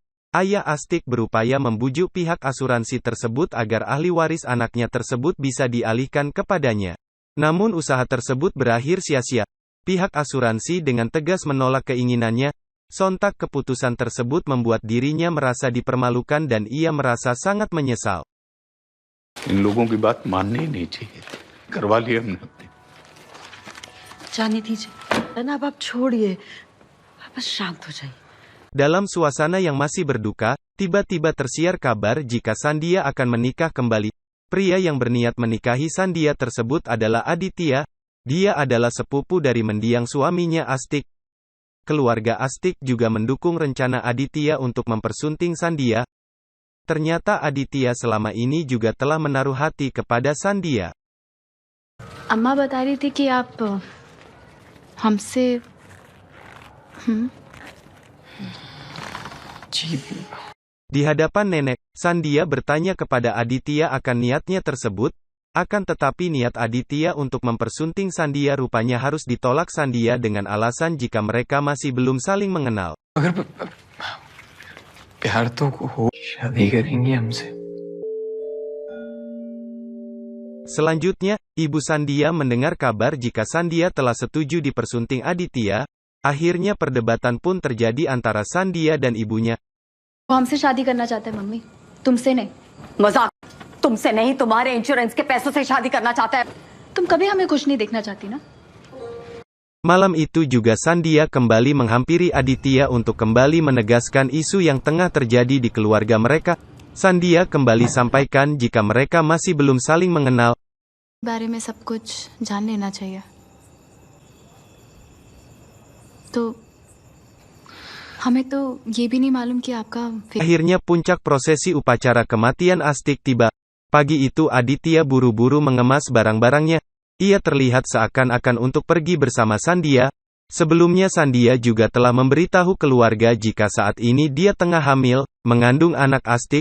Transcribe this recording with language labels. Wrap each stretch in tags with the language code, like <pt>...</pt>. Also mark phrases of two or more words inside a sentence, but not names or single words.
<id>Ayah Astik berupaya membujuk pihak asuransi tersebut agar ahli waris anaknya tersebut bisa dialihkan kepadanya. Namun usaha tersebut berakhir sia-sia. Pihak asuransi dengan tegas menolak keinginannya. Sontak keputusan tersebut membuat dirinya merasa dipermalukan dan ia merasa sangat menyesal.</id> <hi>इन लोगों की बात माननी ही नहीं चाहिए थी, करवा लिया हमने। जाने दीजिए ना, अब आप छोड़िए, बस शांत हो जाइए।</hi> <id>Dalam suasana yang masih berduka, tiba-tiba tersiar kabar jika Sandia akan menikah kembali. Pria yang berniat menikahi Sandia tersebut adalah Aditya. Dia adalah sepupu dari mendiang suaminya Astik. Keluarga Astik juga mendukung rencana Aditya untuk mempersunting Sandia. Ternyata Aditya selama ini juga telah menaruh hati kepada Sandia.</id> <hi>अम्मा बता रही थी कि आप हमसे</hi> <id>Di hadapan nenek, Sandia bertanya kepada Aditya akan niatnya tersebut. Akan tetapi niat Aditya untuk mempersunting Sandia rupanya harus ditolak Sandia dengan alasan jika mereka masih belum saling mengenal.</id> <hi>अगर प्यार तो हो शादी करेंगी हमसे।</hi> <id>Selanjutnya, Ibu Sandia mendengar kabar jika Sandia telah setuju dipersunting Aditya. Akhirnya perdebatan pun terjadi antara Sandia dan ibunya.</id> <hi>वो हमसे शादी करना चाहते हैं मम्मी, तुमसे नहीं। मजाक, तुमसे नहीं, तुम्हारे इंश्योरेंस के पैसों से शादी करना चाहता है। तुम कभी हमें खुश नहीं देखना चाहती ना।</hi> <id>Malam itu juga Sandia kembali menghampiri Aditya untuk kembali menegaskan isu yang tengah terjadi di keluarga mereka. Sandia kembali sampaikan jika mereka masih belum saling mengenal.</id> <hi>बारे में सब कुछ जान लेना चाहिए। तो हमें तो ये भी नहीं मालूम कि आपका</hi> <id>Akhirnya puncak prosesi upacara kematian Astik tiba. Pagi itu Aditya buru-buru mengemas barang-barangnya. Ia terlihat seakan-akan untuk pergi bersama Sandia. Sebelumnya Sandia juga telah memberitahu keluarga jika saat ini dia tengah hamil, mengandung anak Astik.</id>